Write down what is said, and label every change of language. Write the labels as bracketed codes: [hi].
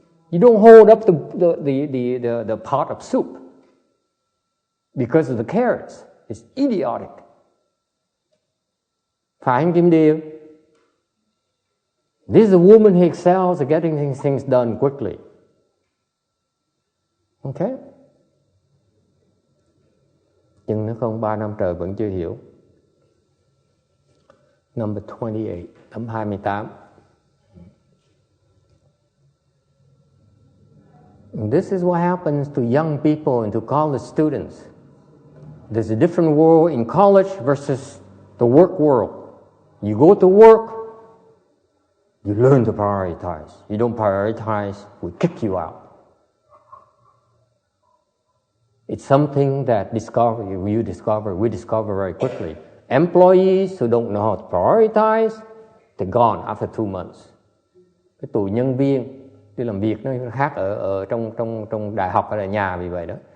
[en] You don't hold up the pot of soup because of the carrots. It's idiotic. [vi] Phải anh Kim Điêu? [en] This is a woman who excels at getting things done quickly. Okay? [vi] Nhưng nếu không 3 năm trời vẫn chưa hiểu. [en] Number 28, [vi] tấm 28. [en] This is what happens to young people and to college students. There's a different world in college versus the work world. You go to work, you learn to prioritize. You don't prioritize, we kick you out. It's something that we discover very quickly. Employees who don't know how to prioritize, they're gone after 2 months. [vi] Cái tụi nhân viên đi làm việc nó khác ở trong đại học hay là nhà vì vậy đó.